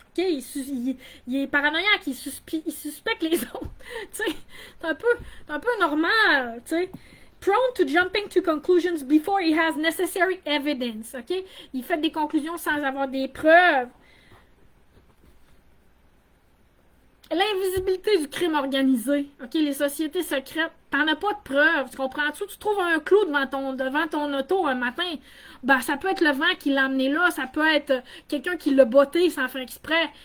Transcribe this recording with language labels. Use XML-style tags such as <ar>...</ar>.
<fr>Ok, il est paranoïaque, il suspecte les autres. Tu sais, c'est un peu normal, tu sais.</fr> <en>Prone to jumping to conclusions before he has necessary evidence.</en> <fr>Ok, il fait des conclusions sans avoir des preuves. L'invisibilité du crime organisé. Ok, les sociétés secrètes, t'en as pas de preuves. Tu comprends-tu? Tu trouves un clou devant ton auto un matin. Ben, ça peut être le vent qui l'a amené là, ça peut être quelqu'un qui l'a botté sans faire exprès.</fr>